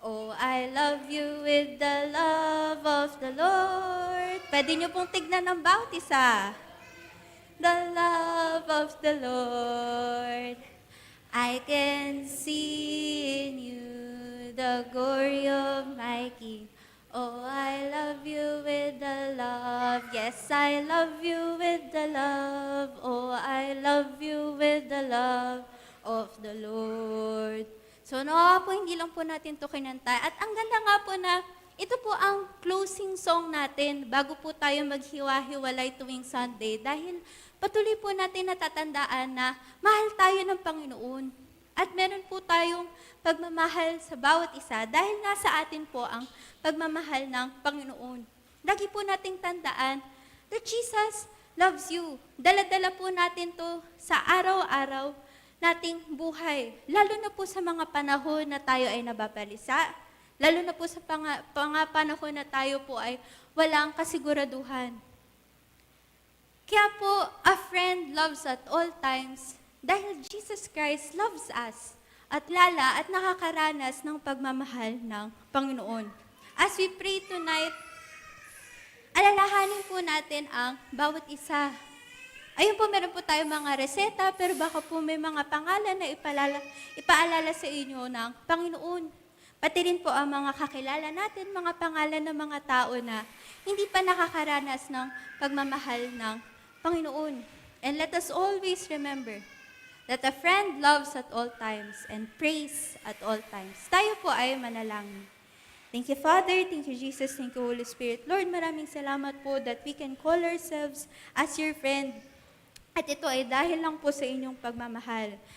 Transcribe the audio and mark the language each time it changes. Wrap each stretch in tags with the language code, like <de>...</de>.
<en>Oh, I love you with the love of the Lord.</en> <tl>Pwede niyo pong tignan ng bawat isa.</tl> <en>The love of the Lord. I can see in you the glory of my King. Oh, I love you with the love. Yes, I love you with the love. Oh, I love you with the love of the Lord.</en> <tl>So, po, hindi lang po natin to kinanta. At ang ganda nga po na ito po ang closing song natin bago po tayo maghiwa-hiwalay tuwing Sunday dahil patuloy po natin natatandaan na mahal tayo ng Panginoon. At meron po tayong pagmamahal sa bawat isa dahil nasa atin po ang pagmamahal ng Panginoon. Lagi po nating tandaan</tl> <en>that Jesus loves you.</en> <tl>Dala-dala po natin to sa araw-araw nating buhay. Lalo na po sa mga panahon na tayo ay nababalisa. Lalo na po sa panahon na tayo po ay walang kasiguraduhan. Kaya po,</tl> <en>a friend loves at all times</en> <tl>dahil</tl> <en>Jesus Christ loves us</en> <tl>at lala at nakakaranas ng pagmamahal ng Panginoon.</tl> <en>As we pray tonight,</en> <tl>alalahanin po natin ang bawat isa. Ayun po, meron po tayong mga reseta, pero baka po may mga pangalan na ipaalala sa inyo ng Panginoon. Pati rin po ang mga kakilala natin, mga pangalan ng mga tao na hindi pa nakakaranas ng pagmamahal ng Panginoon.</tl> <en>And let us always remember that a friend loves at all times and prays at all times.</en> <tl>Tayo po ay manalangin.</tl> <en>Thank you, Father. Thank you, Jesus. Thank you, Holy Spirit.</en> <tl>Lord, maraming salamat po</tl> <en>that we can call ourselves as your friend.</en> <tl>At ito ay dahil lang po sa inyong pagmamahal.</tl>